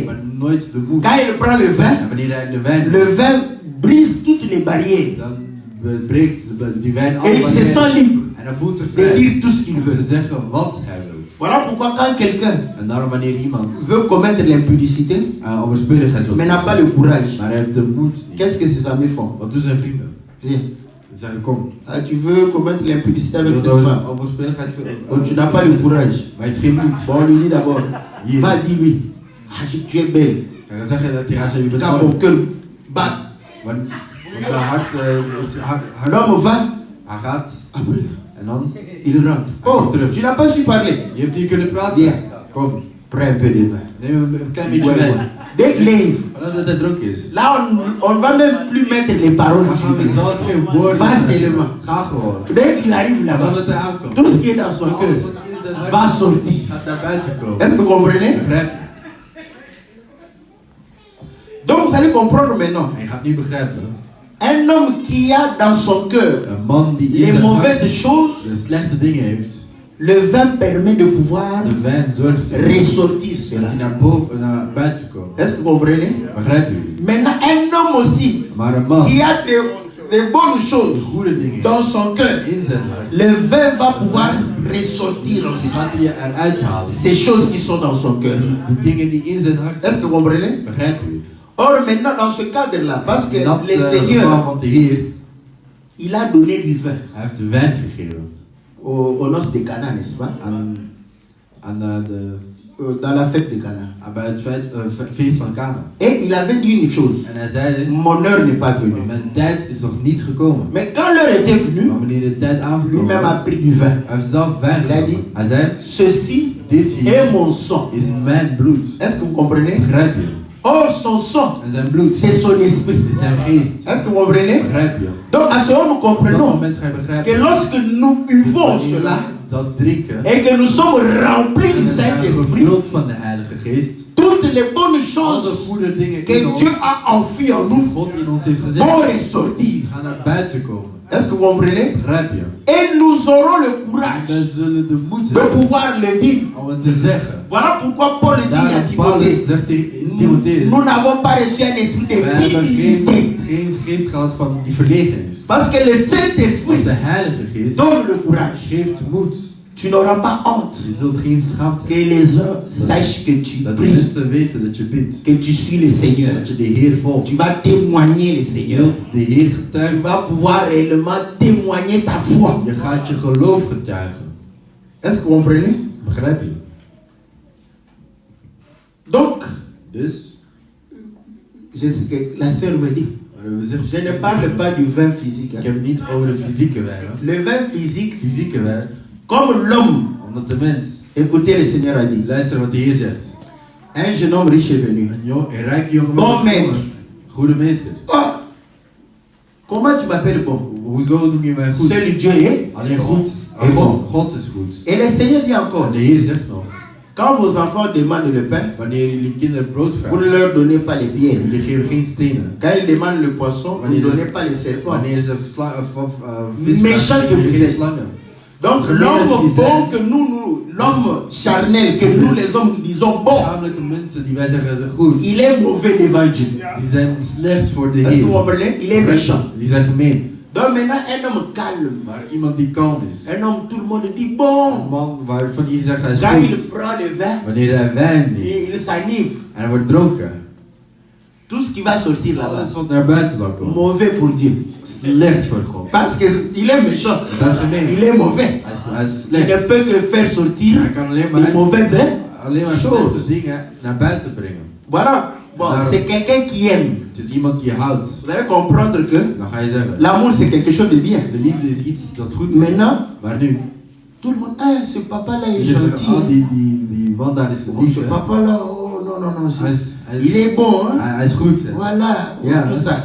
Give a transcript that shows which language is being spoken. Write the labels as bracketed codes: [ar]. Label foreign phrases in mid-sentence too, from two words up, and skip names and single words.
[nl] maar nooit de moed. [fr] Quand il prend le vin, [nl] En wanneer hij de wijn [fr] le vin brise toutes les barrières. [nl] dan breekt die wijn [fr] Et [nl] alle [fr] il se [nl] barrières. [fr] sent libre [nl] En hij voelt zich [fr] de [nl] vrij [fr] dire tout ce qu'il [nl] om te [fr] veut. [nl] zeggen wat hij wil. [fr] Voilà pourquoi quand quelqu'un [nl] En daarom wanneer iemand [fr] veut commettre l'impudicité, [nl] onverschilligheid wil [fr] mais n'a pas le courage, [nl] maar hij heeft de moed niet. [fr] qu'est-ce que ses amis font? [nl] Wat doen zijn vrienden? [fr] Viens. [nl] Ze zeggen kom. [fr] Ah, tu veux commettre l'impudicité [nl] Je [fr] avec [nl] wilt [fr] cette femme, [nl] onverschilligheid [fr] oh, tu n'as pas le courage. [nl] maar je hebt geen moed. [fr] Bon, on lui dit d'abord, [nl] Hier. [fr] va dis-lui, ah, tu es belle. [nl] En dan zeg je tegen haar, je bent [fr] Quand mon [nl] mooi. [fr] cœur bat, [nl] Want mijn hart is hard. [fr] l'homme va, [nl] Hij gaat [fr] après, [nl] en dan [fr] il rentre. Oh, tu n'as pas su parler. [nl] je hebt hier kunnen praten. [fr] Viens, [nl] Kom, [fr] prends un peu de vin. [nl] neem een klein beetje [fr] Ouais, [nl] wijn. [fr] ouais. Dès qu'il est ivre, [nl] Vanaf dat hij dronken is. [fr] là on ne va même plus mettre les paroles [nl] Dan [fr] sur [nl] gaan we [fr] lui. [nl] zelfs geen woorden [fr] Va [nl] zeggen. [fr] seulement. [nl] Ga gewoon. [fr] Dès qu'il arrive [nl] Vanaf [fr] là-bas, [nl] dat hij aankomt. [fr] tout ce qui est dans son [nl] Alles [fr] cœur [nl] wat in zijn hart [fr] va sortir. [nl] gaat naar buiten komen. [fr] Est-ce que vous comprenez? [nl] Begrijp je? [fr] Donc vous allez comprendre maintenant. [nl] En je gaat niet begrijpen. [fr] Un homme qui a dans son cœur [nl] Een man die in [fr] les [nl] zijn [fr] mauvaises [nl] hart [fr] choses, [nl] de slechte dingen heeft. [fr] le vin permet de pouvoir [nl] De wijn zorgt ervoor [fr] ressortir [nl] dat [fr] cela. [nl] hij naar buiten komt. [fr] Est-ce que vous comprenez? [nl] Begrijp je? [fr] Maintenant, un homme aussi [nl] Maar een man [fr] qui a des bonnes [nl] die [fr] choses [nl] goede dingen [fr] dans son cœur, [nl] in zijn hart, [fr] le vin va pouvoir ressortir [nl] die [fr] aussi [nl] gaat hij eruit halen. [fr] ces choses qui sont dans son cœur. [nl] Die dingen die in zijn hart [fr] Est-ce que [nl] zijn. [fr] vous comprenez? [nl] Begrijp je? [fr] Or maintenant, dans ce cadre-là, parce que [nl] Dat [fr] le [nl] geval, [fr] Seigneur, [nl] want de Heer, [fr] il a donné du vin [nl] hij heeft de wijn gegeven [fr] aux noces de Cana, n'est-ce pas? Dans la fête de Cana. [nl] bij het feest van Kana. [fr] Et il avait dit une chose, [nl] En hij zei, [fr] mon heure n'est pas venue. [nl] mijn tijd is nog niet gekomen. [fr] Mais quand l'heure était venue, [nl] Maar wanneer de tijd aangekomen [fr] lui-même a [nl] was, [fr] pris du vin. [nl] hij heeft zelf wijn [fr] Il a dit, [nl] genomen. Hij zei, [fr] ceci [nl] dit hier [fr] est mon sang. [nl] is mijn bloed. [fr] Est-ce que vous comprenez? [nl] Begrijp je? [fr] Or, son sang, [nl] En zijn bloed [fr] c'est son esprit. [nl] is zijn geest. [fr] Est-ce que vous comprenez? [nl] Begrijp je? [fr] Donc, à ce moment, nous [nl] Op dat [fr] comprenons [nl] moment ga je [fr] que [nl] begrijpen [fr] lorsque nous buvons [nl] wanneer [fr] cela [nl] we dat drinken [fr] et que nous sommes remplis du [nl] en we zijn [fr] Saint-Esprit, [nl] gevuld van de Heilige Geest, [fr] toutes les bonnes [nl] alle [fr] choses [nl] goede dingen in [fr] que [nl] ons, [fr] Dieu a enfuies en nous [nl] God in ons heeft gezet, [fr] vont ressortir. [nl] gaan naar buiten komen. [fr] Est-ce que vous comprenez? [nl] Begrijp je? [fr] Et nous aurons le [nl] En [fr] courage [nl] wij zullen de moed [fr] de [nl] hebben [fr] pouvoir le dire. [nl] om het te zeggen. [fr] Voilà pourquoi Paul dit à [nl] Daarom Paulus [fr] Timothée, [nl] zegt tegen Timotheus, [fr] nous n'avons pas reçu un esprit de [nl] wij hebben [fr] timidité. [nl] geen geest gehad van die verlegen is. [fr] Parce que le [nl] Want [fr] Saint-Esprit [nl] de Heilige Geest [fr] donne le courage. [nl] geeft moed. [fr] Tu n'auras pas honte [nl] Je zult geen schaamte [fr] que [nl] hebben. [fr] les gens sachent que tu [nl] Dat de [fr] pries, [nl] mensen weten dat je bidt. [fr] que tu suis le Seigneur. [nl] Dat je de Heer volgt. [fr] Tu vas témoigner le [nl] Je [fr] Seigneur. [nl] zult de Heer [fr] Tu [nl] getuigen. [fr] vas pouvoir réellement témoigner ta foi. [nl] Je gaat je geloof getuigen. [fr] Est-ce que vous comprenez? [nl] Begrijp je? [fr] Donc, [nl] Dus, [fr] je sais que la sœur me dit, je ne parle pas du vin physique. [nl] Ik [fr] hein. [nl] heb het niet over de fysieke wijn. Hè. [fr] Le vin physique, [nl] Fysieke wijn. [fr] comme l'homme, [nl] Omdat de mens, [fr] écoutez, le Seigneur a dit, [nl] luister wat de Heer zegt. [fr] un jeune homme riche est venu. [nl] Een rijke jongeman [fr] Bon [nl] is [fr] maître. [nl] gekomen. Goede meester. [fr] Oh, comment tu m'appelles bon? [nl] Hoezo noem je mij goed? [fr] Seul Dieu est. [nl] Alleen goed. [fr] Et bon. [nl] God is goed. [fr] Et le Seigneur dit encore, [nl] En de Heer zegt nog, [fr] quand vos enfants demandent le pain, [nl] wanneer jullie kinderen brood [fr] vous ne [nl] vragen, [fr] leur donnez pas les pierres. [nl] jullie geven geen stenen. [fr] Quand ils demandent le poisson, vous ne donnez pas les serpents. [nl] Wanneer ze vis [fr] Méchant [nl] vragen, [fr] que vous [nl] geef je geen [fr] êtes. [nl] slangen. [fr] Donc Vous l'homme donnez bon les que l'homme charnel que nous les hommes disons bon, [nl] Lichamelijke mensen die wij zeggen zijn goed, [fr] il est mauvais devant Dieu. [nl] die zijn slecht voor de [fr] Est-ce que vous [nl] Heer. [fr] comprenez? Il est méchant. [nl] Die zijn gemeen. [fr] Donc maintenant un homme calme, [nl] Maar iemand die kalm is. [fr] un homme tout le monde dit [nl] Een [fr] bon. [nl] man waarvan je zegt hij is [fr] Quand il [nl] goed. [fr] prend le vin, [nl] Wanneer hij wijn neemt [fr] il s'enivre. [nl] en hij wordt dronken, [fr] Tout ce qui va sortir là-bas, [nl] alles wat naar buiten zal komen, [fr] mauvais pour Dieu. [nl] slecht voor God. [fr] Parce qu'il est méchant. [nl] Dat is gemeen. [fr] Il est mauvais. [nl] Hij is [fr] Il ne [nl] slecht. [fr] peut que faire sortir [nl] Hij kan alleen [fr] des [nl] maar [fr] mauvaises [nl] slechte [fr] choses. [nl] dingen naar buiten brengen. [fr] Voilà. Bon, Alors- c'est quelqu'un qui aime. [nl] Het is iemand die je houdt. [fr] Vous allez comprendre que [nl] Dan ga je zeggen, [fr] l'amour c'est quelque chose de bien. [nl] de liefde is iets dat goed is. [fr] Maintenant, [nl] Maar nu, [fr] tout le monde, ah, ce papa-là est [nl] je zegt, [fr] gentil. [nl] oh, die man daar is [fr] Oh, [nl] lief. [fr] ce [nl] hè. [fr] papa-là, oh non, non, non. [nl] Hij [fr] Il est bon, hein? [nl] hij is goed. Hè. [fr] Voilà, [nl] Ja. [fr] tout ça.